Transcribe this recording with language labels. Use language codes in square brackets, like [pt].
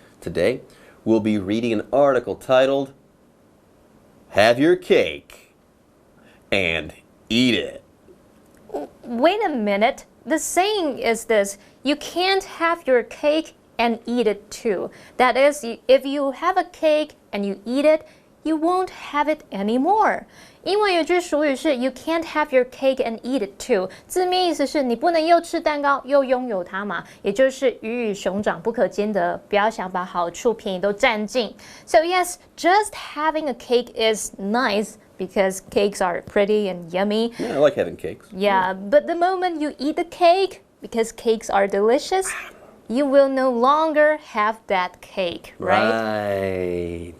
[en] Today, we'll be reading an article titled, Have Your Cake and Eat It. Wait a minute. The saying is this: you can't have your cake and eat it too. That is, if you have a cake and you eat it, you won't have it anymore. [zh] 英文有句俗语是 [en] you can't have your cake and eat it too， [zh] 字面意思是你不能又吃蛋糕又拥有它嘛，也就是鱼与熊掌不可兼得，不要想把好处便宜都占尽。 [en] So yes, just having a cake is nice because cakes are pretty and yummy. Yeah, I like having cakes. Yeah, but the moment you eat the cake, because cakes are delicious, you will no longer have that cake, right? Right.